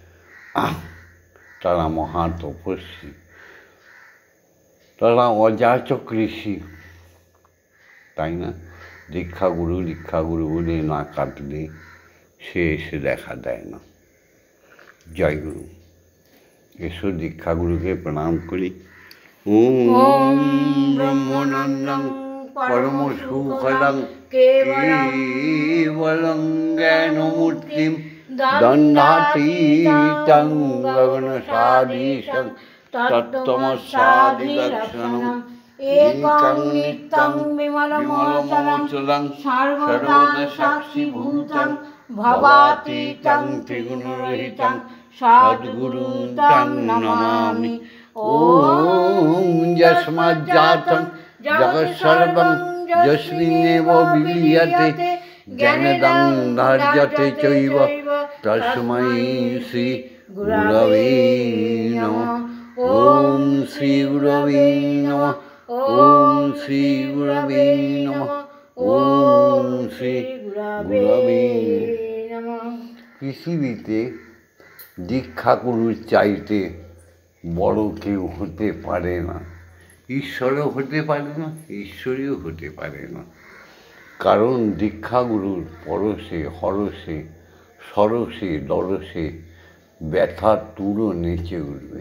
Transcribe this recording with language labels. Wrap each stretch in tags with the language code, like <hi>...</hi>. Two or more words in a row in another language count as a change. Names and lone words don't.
<bn>তারা মহা তপস্বী, তারা অযাচক ঋষি, তাই না? দীক্ষাগুরু বলে না কাটলে সে এসে দেখা দেয় না। জয় গুরু। এসো দীক্ষাগুরুকে প্রণাম করি।</bn> <sa>ওম ব্রহ্মানন্দং পরম সুখদং কেবলং জ্ঞানমূর্তিম দণ্ডাতীতং গগনসাদৃশং তত্ত্বমস্যাদিলক্ষণং একং নিত্যং বিমলমচলং সর্বদা সাক্ষীভূতং ভবাতীতং ত্রিগুণরহিতং সদ্গুরুং তং নমামি। ওম যস্মাজ্জাতং জগৎসর্বং যস্মিন্নেব বিলীয়তে জ্ঞানদং ধার্যতে চৈব তস্मै শ্রী গুরবে নমঃ। ওম শ্রী গুরবে নমঃ। ওম শ্রী গুরবে নমঃ। ওম শ্রী গুরবে নমঃ।</sa> <bn>পৃথিবীতে দীক্ষাগুরুর চাইতে বড় কেউ হতে পারে না। ঈশ্বরও হতে পারে না, ঈশ্বরীও হতে পারে না। কারণ দীক্ষাগুরুর পরশে হরসে সরসে দরসে ব্যথার তুরো নেচে উঠবে।</bn>